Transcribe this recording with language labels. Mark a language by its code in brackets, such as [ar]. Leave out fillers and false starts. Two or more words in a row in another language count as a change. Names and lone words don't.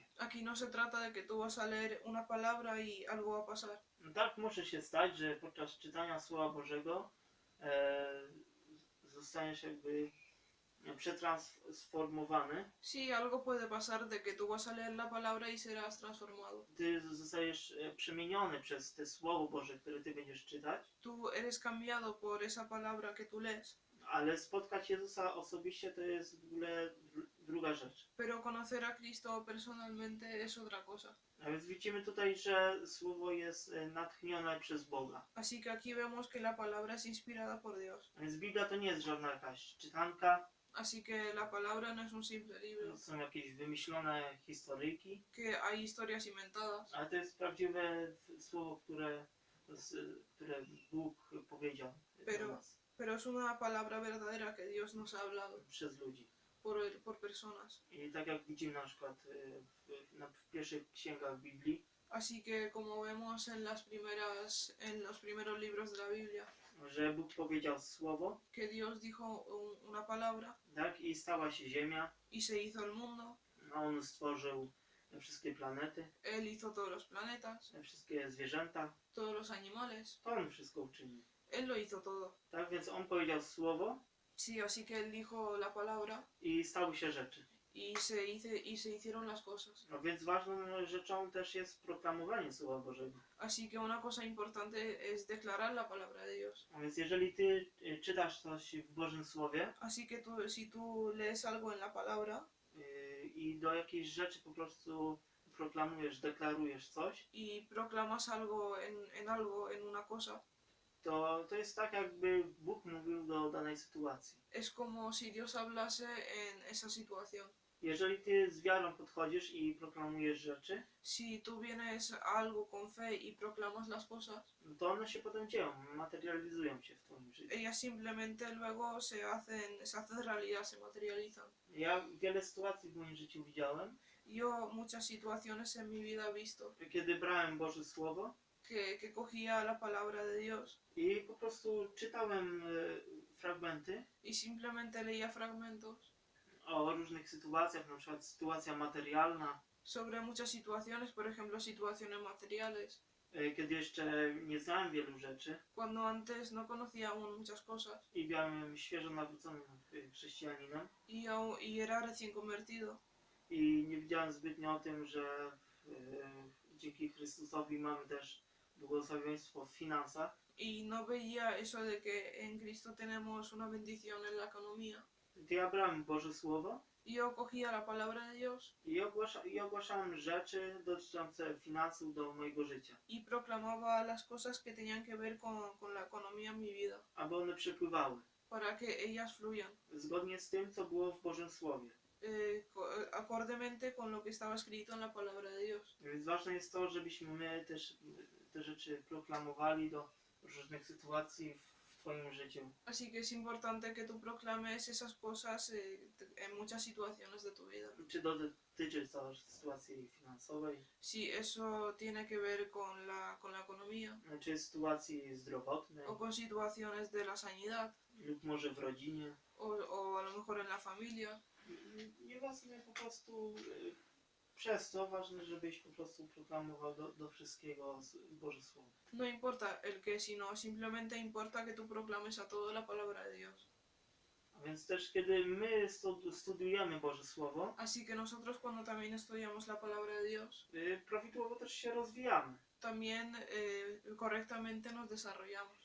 [es] Aquí no se trata de que tú vas a leer una palabra y algo va a pasar. [pl] Tak może się stać, że podczas czytania Słowa Bożego zostaniesz jakby przetransformowany. [es] Sí, algo puede pasar de que tú vas a leer la palabra y serás transformado. [pl] Ty zostajesz przemieniony przez te Słowo Boże, które ty będziesz czytać. [es] Tú eres cambiado por esa palabra que tú lees. [pl] Ale spotkać Jezusa osobiście to jest w ogóle druga rzecz. [es] Pero conocer a Cristo personalmente es otra cosa. [pl] A więc widzimy tutaj, że Słowo jest natchnione przez Boga. [es] Así que aquí vemos que la palabra es inspirada por Dios. [pl] A więc Biblia to nie jest żadna jakaś czytanka, [es] Así que la palabra no es un simple libro, [pl] to są jakieś wymyślone historyjki, [es] que hay historias inventadas, [pl] ale to jest prawdziwe Słowo, które Bóg powiedział do nas. [es] pero es una palabra verdadera que Dios nos ha hablado [pl] przez ludzi. [es] por personas. [pl] I tak jak widzimy na przykład w pierwszych księgach Biblii, [es] Así que como vemos en los primeros libros de la Biblia, [pl] że Bóg powiedział słowo, [es] que Dios dijo una palabra [pl] tak, i stała się ziemia, [es] y se hizo el mundo, [pl] a On stworzył wszystkie planety, [es] Él hizo todos los planetas, [pl] wszystkie zwierzęta, [es] todos los animales, [pl] to On wszystko uczynił. [es] Él lo hizo todo. [pl] Tak więc On powiedział słowo [es] Sí, así que Él dijo la palabra [pl] i stały się rzeczy. [es] y se hicieron las cosas. [pl] No więc ważną rzeczą też jest proklamowanie Słowa Bożego. [es] Así que una cosa importante es declarar la palabra de Dios. [pl] A więc jeżeli ty czytasz coś w Bożym Słowie [es] Así que si tú lees algo en la palabra [pl] i do jakiejś rzeczy po prostu proklamujesz, deklarujesz coś, [es] y proclamas algo en una cosa, [pl] to jest tak, jakby Bóg mówił do danej sytuacji. [es] es como si Dios hablase en esa situación. [pl] Jeżeli ty z wiarą podchodzisz i proklamujesz rzeczy, [es] Si tú vienes a algo con fe y proclamas las cosas, [pl] to one się potem dzieją, materializują się w twoim życiu. [es] ellas simplemente luego se hacen realidad, se materializan. [pl] Ja wiele sytuacji w moim życiu widziałem, [es] Yo muchas situaciones en mi vida he visto [pl] kiedy brałem Boże Słowo [es] que cogía la palabra de Dios [pl] i po prostu czytałem fragmenty [es] y simplemente leía fragmentos [pl] o różnych sytuacjach, na przykład sytuacja materialna, [es] sobre muchas situaciones, por ejemplo, situaciones materiales, [pl] kiedy jeszcze nie znałem wielu rzeczy [es] cuando antes no conocía aún muchas cosas [pl] i byłem świeżo nawróconym chrześcijaninem [es] y era recién convertido [pl] i nie wiedziałem zbytnio o tym, że dzięki Chrystusowi mamy też błogosławieństwo w finansach. [es] y no veía eso de que en Cristo tenemos una bendición en la economía. [pl] To ja brałem Boże Słowo [es] Y yo cogía la palabra de Dios [pl] i ogłaszałem rzeczy dotyczące finansów do mojego życia, [es] y proclamaba las cosas que tenían que ver con la economía en mi vida, [pl] aby one przepływały [es] para que ellas fluyan, [pl] zgodnie z tym, co było w Bożym Słowie. [es] acordemente con lo que estaba escrito en la palabra de Dios. [pl] Więc ważne jest to, żebyśmy my też te rzeczy proklamowali do różnych sytuacji w twoim życiu. [es] Así que es importante que tú proclames esas cosas en muchas situaciones de tu vida. [pl] Czy dotyczy to sytuacji finansowej, [es] Si eso tiene que ver con la economía [pl] czy sytuacji zdrowotnej, [es] o con situaciones de la sanidad [pl] lub może w rodzinie. [es] o a lo mejor en la familia. [pl] Nieważne po prostu przez to, ważne, żebyś po prostu proklamował do wszystkiego Boże Słowo. [es] No importa el qué, sino simplemente importa que tú proclames a todo la palabra de Dios. [pl] A więc też kiedy my studiujemy Boże Słowo, [es] Así que nosotros cuando también estudiamos la palabra de Dios, [pl] prawidłowo też się rozwijamy. [es] también correctamente nos desarrollamos.